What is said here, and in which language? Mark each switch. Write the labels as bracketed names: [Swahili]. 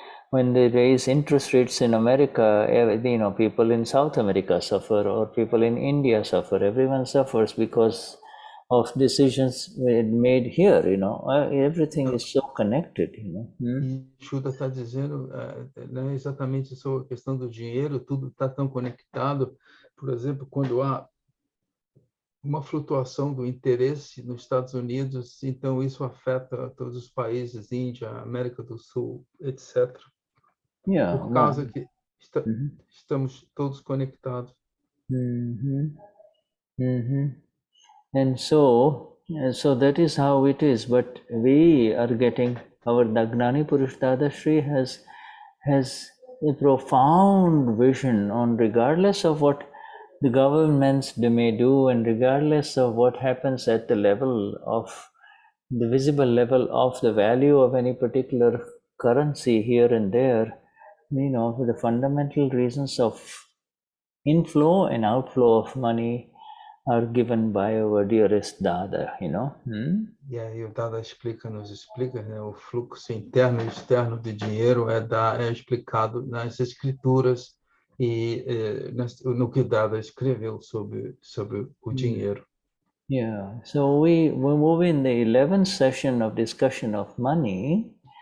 [English] When they raise interest rates in America, people in South America suffer, or people in India suffer. Everyone suffers because of decisions made here, everything is so connected, [Portuguese] E Shuddha está dizendo, né, exatamente sobre a questão do dinheiro, tudo está tão conectado. Por exemplo, quando há uma flutuação do interesse nos Estados Unidos, então isso afeta todos os países, Índia, América do Sul, etc. [English] Yeah, [Portuguese] Por causa que Mhm. estamos todos conectados. [English] Mhm. Mhm. And so that is how it is. But we are getting the Gnani Purush Dadashri has a profound vision on, regardless of what the governments they may do, and regardless of what happens at the level of the visible level of the value of any particular currency here and there, the fundamental reasons of inflow and outflow of money are given by our dearest Dada, [Portuguese] E aí o Dada nos explica, né, o fluxo interno e externo de dinheiro é explicado nas escrituras e no que Dada escreveu sobre o dinheiro. [English] Yeah, so we move in the 11th session of discussion of money.